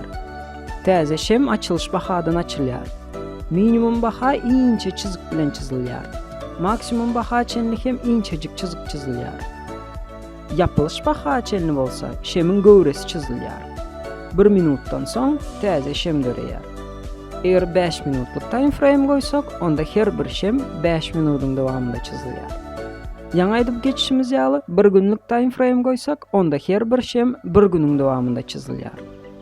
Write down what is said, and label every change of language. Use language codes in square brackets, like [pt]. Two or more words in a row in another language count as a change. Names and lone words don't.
[tk] Täze şem açylış bahadan açylýar. Minimum baha inçe çizik bilen çizilýär. Maksimum baha çenli hem inçejik çizik çizilýär. Ýapylış baha çenli bolsa şemin göwresi çizilýär. 1 minutdan soň täze şem döreýär. Eger 5 minutluk [en] time frame [tk] goýsak, onda her bir şem 5 minutyň dowamynda çizilýär. Ýaňa aýdyp geçişimiz ýaly 1 günlük [en] time frame [tk] goýsak, onda her bir şem 1 günüň dowamynda çizilýär.